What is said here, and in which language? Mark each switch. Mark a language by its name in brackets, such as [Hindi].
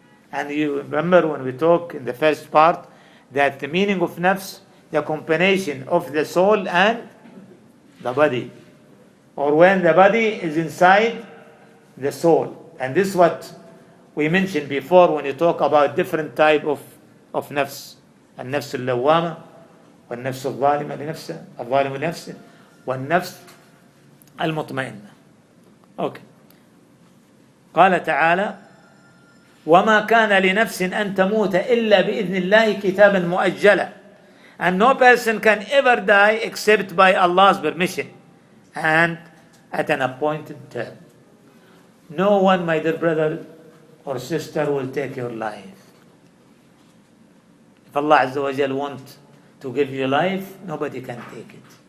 [English] And you remember when we talked in the first part that the meaning of nafs, the combination of the soul and the body, or when the body is inside the soul. And this is what we mentioned before when you talk about different type of nafs. [Arabic] النفس اللوامة والنفس الظالمة لنفسه الظالم لنفسه والنفس المطمئنة. [English] Okay. [Arabic] قال تعالى وما كان لنفس أن تموت إلا بإذن الله كتابا مؤجلا. [English] And no person can ever die except by Allah's permission and at an appointed term. No one, my dear brother or sister, will take your life. If Allah Azza wa Jal wants to give you life, nobody can take it.